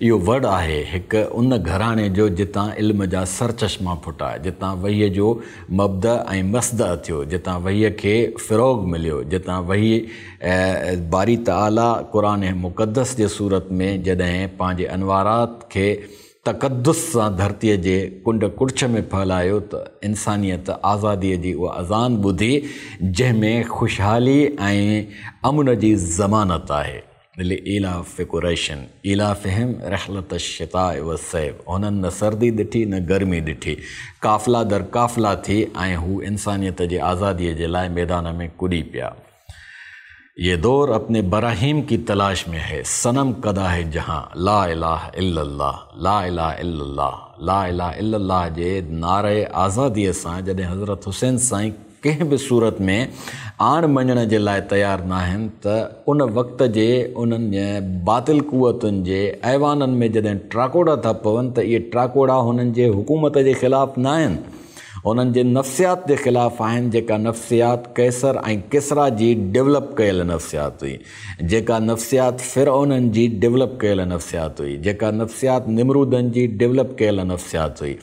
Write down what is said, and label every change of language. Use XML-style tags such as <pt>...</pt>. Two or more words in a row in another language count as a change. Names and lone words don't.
<sd>इहो वड़ आहे हिकु उन घराणे जो जितां इल्म जा सर चश्मा फुटा, जितां वहीअ जो मबदा ऐं मसदा थियो, जितां वहीअ खे फ़िरोग मिलियो, जितां वही बारी तआला क़ुरान मुक़द्दस जे सूरत में जॾहिं पंहिंजे अनवारात खे तक़द्दुस सां धरतीअ जे कुंड कुड़छ में फैलायो त इंसानियत आज़ादीअ जी उहा अज़ान ॿुधी जंहिंमें ख़ुशहाली ऐं अमुन जी ज़मानत आहे।</sd> <ar>إيلاف قريش إيلافهم رحلة الشتاء و الصيف.</ar> <sd>हुननि न सर्दी ॾिठी न गर्मी ॾिठी, काफ़िला दर काफ़िला थी ऐं हू इंसानियत जे आज़ादीअ जे लाइ मैदान में कुॾी पिया।</sd> <ur>یہ دور اپنے براہیم کی تلاش میں ہے، صنم کدہ ہے جہاں</ur> <ar>لا إله إلا الله, لا إله إلا الله, لا إله إلا الله</ar> <sd>जे नारे आज़ादीअ सां जॾहिं हज़रत हुसैन साईं कंहिं बि सूरत में आण मञण जे लाइ तयारु न आहिनि त उन वक़्त जे उन्हनि बातिल कुवतुनि जे ऐवाननि में जॾहिं ट्राकोड़ा था पवनि त इहे ट्राकोड़ा हुननि जे हुकूमत जे ख़िलाफ़ु न आहिनि, उन्हनि जे नफ़्सियात जे ख़िलाफ़ु आहिनि, जेका नफ़्सियात कैसर ऐं किसरा जी डेवलप कयल नफ़्सियात हुई, जेका नफ़्सियात फ़िरऔननि जी डेवलप कयल नफ़्सियात हुई, जेका नफ़्सियात निमरूदनि जी डेवलप कयल नफ़्सियात हुई।</sd>